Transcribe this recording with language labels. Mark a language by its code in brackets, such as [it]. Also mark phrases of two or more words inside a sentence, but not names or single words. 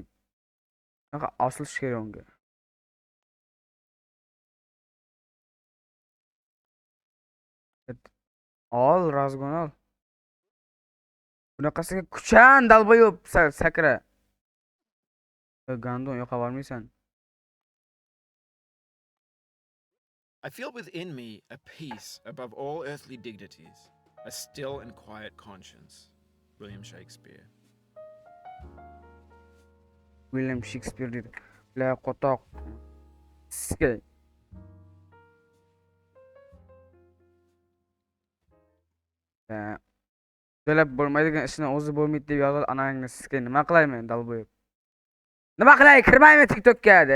[uz] Bunaqa osilish kerak unga. Ol, razgon ol. Bunaqasiga kuchan dalbayob sakra. Gandon yoqa bormaysan. [en] I feel within me a peace above all earthly dignities, a still and quiet conscience. [uz] William Shakespeare. William Shakespeare dedi. La qo'toq. Sikay. To'lab bo'lmaydigan ishni o'zi bo'lmaydi deb yozadi anangni sikay. Nima qilayman dalboyob? Nima qilay? Kirmayman TikTokka de.